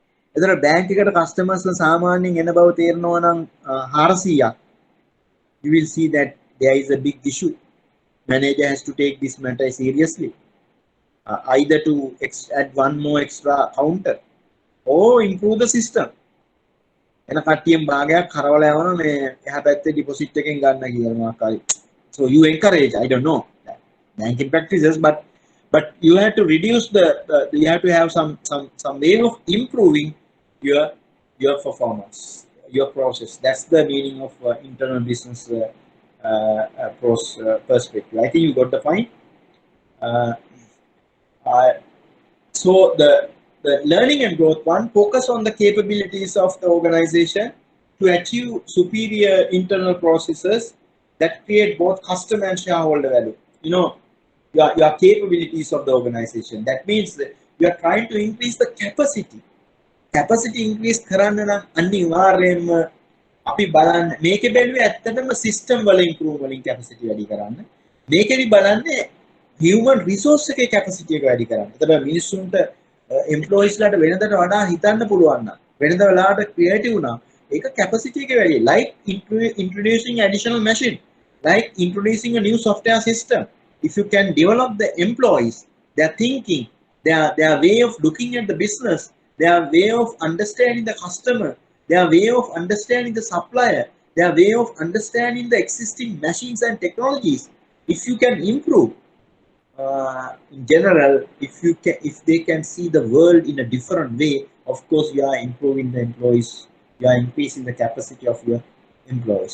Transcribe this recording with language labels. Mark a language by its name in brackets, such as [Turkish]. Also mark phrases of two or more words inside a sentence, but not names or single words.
[Sinhala] එතන බැංක් එකට කස්ටමර්ස් සාමාන්‍යයෙන් එන බව තේරෙනවා නම් 400ක්. [English] You will see that there is a big issue. Manager has to take this matter seriously. Either to add one more extra counter or improve the system. [Sinhala] එන කට්ටියම් භාගයක් කරවලා යවනවා මේ එහා පැත්තේ ඩිපොසිට් එකෙන් ගන්න කියලා මොකක්ද. [English] So you encourage, I don't know, banking practices, but you have to reduce you have to have some way of improving your performance, your process. That's the meaning of internal business perspective. I think you got the point. So the learning and growth one focus on the capabilities of the organization to achieve superior internal processes that create both customer and shareholder value. You know, your capabilities of the organization. That means that you are trying to increase the capacity. Capacity increase [Sinhala] කරන්න නම් අනිවාර්යයෙන්ම අපි බලන්න මේකේ බැලුවේ ඇත්තටම system වල improve වලින් capacity වැඩි කරන්න. මේකෙදි බලන්නේ [English] human resource [Sinhala] එකේ capacity එක වැඩි කරන්න. එතකොට මිනිස්සුන්ට employees ලාට වෙනදට වඩා හිතන්න පුළුවන් නම් වෙනද වෙලාවට creative නම් ඒක capacity එක වැඩි. [English] Like introducing additional machine, like introducing a new software system. If you can develop the employees, their thinking, their way of looking at the business, their way of understanding the customer, their way of understanding the supplier, their way of understanding the existing machines and technologies, if you can improve, in general, if they can see the world in a different way, of course you are improving the employees, you are increasing the capacity of your employees.